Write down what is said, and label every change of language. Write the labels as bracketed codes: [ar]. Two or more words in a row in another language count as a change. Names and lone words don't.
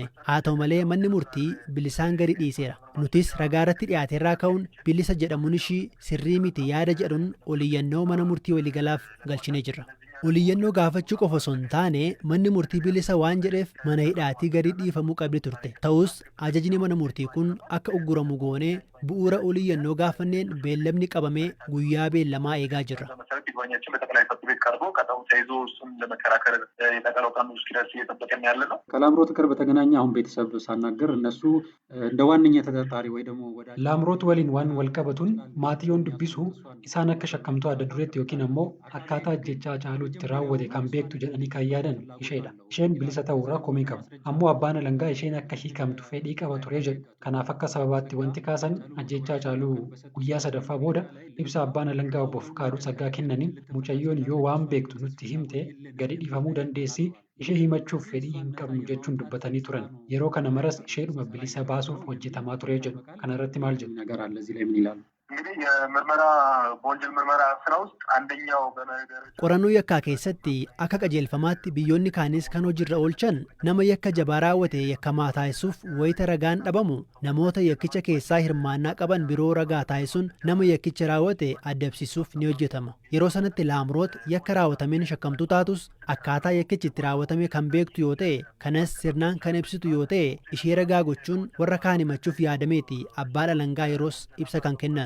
[om] Haa ta'u malee manni murtii bilisaan gadi dhiiseera. Nutis ragaa irratti dhiyaateerraa ka'uun bilisa jedhamuun ishii sirrii miti yaada jedhuun oliyyannoo mana murtii waliigalaaf galchinee jirra. Oliyyannoo gaafachuu qofa osoo hin taane manni murtii bilisa waan jedheef mana hidhaatii gadi dhiifamuu qabdi turte. Ta'us ajajni mana murtii kun akka ugguramu goonee bu'uura oliyyannoo gaafanneen beellamni qabamee guyyaa beellamaa eegaa jirra. [am] ከላምሮት ጋር በተገናኘ አሁን ቤተሰብ ሳናገር እነሱ እንደ ዋነኛ ተጠርጣሪ ወይ ደግሞ ላምሮት [om] waliin waan walqabatuun maatiin dubbisuu isaan akka shakkamtuu adda dureetti yookiin ammoo akkaataa ajjechaa Hacaaluu itti raawwate kan beektu jedhanii kan yaadan isheedha. Isheen bilisa ta'uurraa komii qabu. Ammoo abbaan alangaa isheen akka hiikamtu fedhii qaba ture jedhu. Kanaaf akka sababaatti wanti kaasan ajjechaa Hacaaluu guyyaa sadaffaa booda ibsa abbaan alangaa obbo Fikaaduu Saggaa kennaniin mucayyoon yoo waan beektu nutti himte gadi dhiifamuu dandeessi. Ishee himachuuf fedhii hin qabnu jechuun dubbatanii turan. Yeroo kana maras isheedhuma bilisa baasuuf hojjetamaa ture jedhu. Kana irratti maal jedhu? [am] ነገር አለ እዚህ ላይ ምን ይላሉ? እንግዲህ የምርመራ በወንጀል ምርመራ ስራ ውስጥ አንደኛው [om] qorannoo yakkaa keessatti akka qajeelfamaatti biyyoonni kaanis kan hojiirra oolchan nama yakka jabaa raawwate yakkamaa taasisuuf wayita ragaan dhabamu namoota yakkicha keessaa hirmaannaa qaban biroo ragaa taasisuun nama yakkicha raawwate adabsiisuuf ni hojjetama. Yeroo sanatti laamroot yakka raawwatameen shakkamtuu taatus akkaataa yakkichi itti raawwatame kan beektu yoo ta'e kanas sirnaan kan ibsitu yoo ta'e ishee ragaa gochuun warra kaan himachuuf yaadameeti abbaan alangaa yeroos ibsa kan kennan.